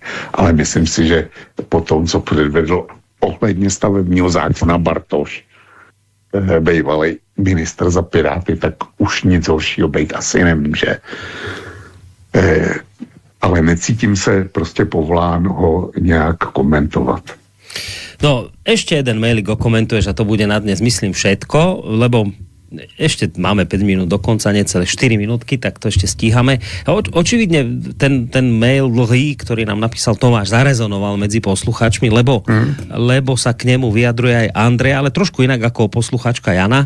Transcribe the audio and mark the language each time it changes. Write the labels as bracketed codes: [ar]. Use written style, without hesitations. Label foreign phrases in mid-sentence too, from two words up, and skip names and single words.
[cs] Ale myslím si, že po tom, co předvedl ohledně stavebního zákona Bartoš, bývalý ministr za Piráty, tak už nic horšího být asi nemůže. Ale necítím se prostě povolán ho nějak komentovat. [sk] No, ešte jeden mailik okomentuješ a to bude na dnes, myslím, všetko, lebo ešte máme 5 minút do konca, necelé 4 minútky, tak to ešte stíhame. Očividne ten mail dlhý, ktorý nám napísal Tomáš, zarezonoval medzi poslucháčmi, lebo sa k nemu vyjadruje aj Andrej, ale trošku inak ako poslucháčka Jana.